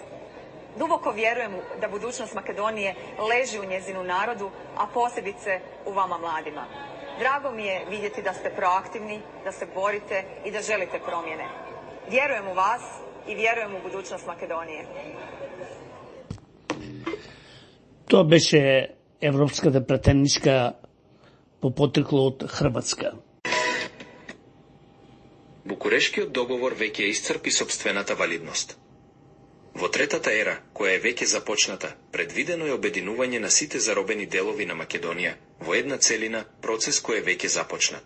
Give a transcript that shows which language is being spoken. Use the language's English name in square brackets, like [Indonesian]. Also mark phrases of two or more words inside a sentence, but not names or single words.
[Croatian] Duboko vjerujem da budućnost Makedonije leži u njezinu narodu, a posebice u vama mladima. Drago mi je vidjeti da ste proaktivni, da se borite i da želite promjene. Vjerujem u vas i vjerujem u budućnost Makedonije. [Macedonian] Тоа беше европската претеничка по потекло од Хрватска. Букурешкиот договор веќе исцрпи сопствената валидност. Во третата ера, која е веќе започната, предвидено е обединување на сите заробени делови на Македонија во една целина, процес кој е веќе започнат.